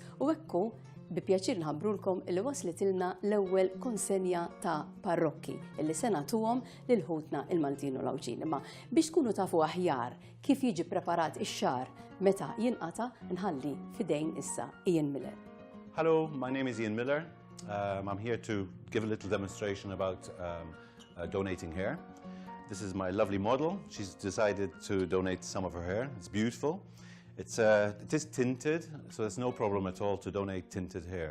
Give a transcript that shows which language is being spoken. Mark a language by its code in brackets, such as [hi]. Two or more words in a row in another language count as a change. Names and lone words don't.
[mt] U hekk bi pjaċir nħabbrulkom illi waslitilna l-ewwel konsenja ta' parrokki illi se nagħtuhom lil ħutna il-Maltin u l-Awċin. Imma biex tkunu tafu aħjar kif jiġi preparat ix-xahar meta jinqata' nħalli fidejn issa Ian Miller. [en] Hello, my name is Ian Miller. I'm here to give a little demonstration about donating hair. This is my lovely model. She's decided to donate some of her hair. It's beautiful. It is tinted, so there's no problem at all to donate tinted hair.